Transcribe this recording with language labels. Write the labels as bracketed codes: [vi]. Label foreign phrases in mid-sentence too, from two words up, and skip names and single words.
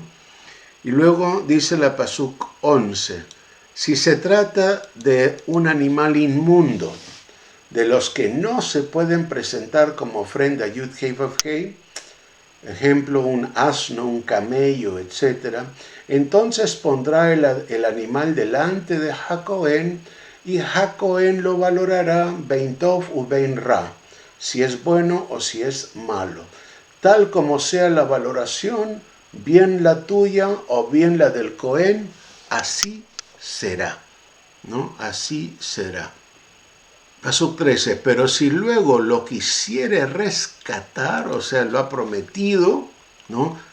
[es] Y luego dice la Pasuk 11, si se trata de un animal inmundo, de los que no se pueden presentar como ofrenda Yud Hei Vav Hei, ejemplo, un asno, un camello, etc., entonces pondrá el animal delante de HaKohen y HaKohen lo valorará [he] בין טוב ובין רע, [es] si es bueno o si es malo. Tal como sea la valoración, bien la tuya o bien la del Cohen, así será, ¿no? Así será. Pasuk 13, pero si luego lo quisiere rescatar, o sea, lo ha prometido, ¿no?